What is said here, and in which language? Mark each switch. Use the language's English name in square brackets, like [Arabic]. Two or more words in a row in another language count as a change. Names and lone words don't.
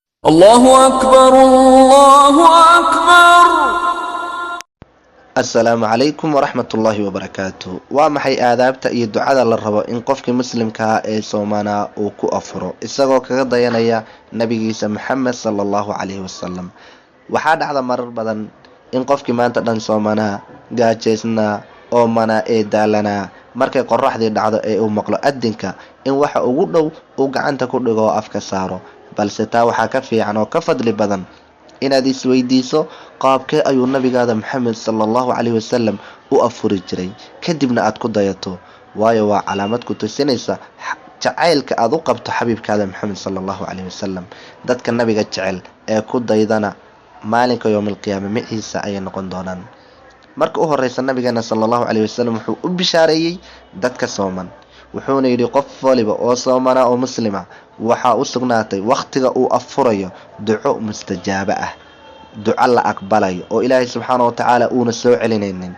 [Arabic] الله أكبر الله أكبر. السلام عليكم ورحمة الله وبركاته. ومحي آدابتا [Somali] iyo ducada la rabo in qofkii muslimka ee Soomaaliya uu ku afuro isagoo kaga dayanaya nabigiisa Muhammad [Arabic] صلى الله عليه وسلم. [Somali] Waxaa dhacda marar badan in qofkii maanta dhan Soomaaliya gaajeysna oo mana ee daalana markay qorraxdii dhacdo ee uu maqlo adinka in waxa ugu dhow uu gacanta ku dhigo afka saaro, balse taa waxaa ka fiican oo ka fadli badan inaad isweydiiso qaabkee ayuu nabigaada Muhammad [Arabic] صلى الله عليه وسلم [Somali] u afuri jiray, kadibna aad ku dayato, waayo waa calaamad ku tusinaysa jacaylka aad u qabto xabiibkaada Muhammad [Arabic] صلى الله عليه وسلم. [Somali] dadka nabiga jecel ee ku daydana maalinka [Arabic] يوم القيامة [Somali] miciisa ay noqon doonaan. marka u horeysa nabigeena [Arabic] صلى الله عليه وسلم [Somali] wuxuu u bishaareeyay dadka sooman, wuxuuna yidhi qof waliba oo soomana oo muslima waxaa u sugnaatay waqtiga uu afurayo duco mustajaaba ah, duco la aqbalayo oo Ilaahay [Arabic] سبحانه وتعالى [Somali] uuna soo celinaynin.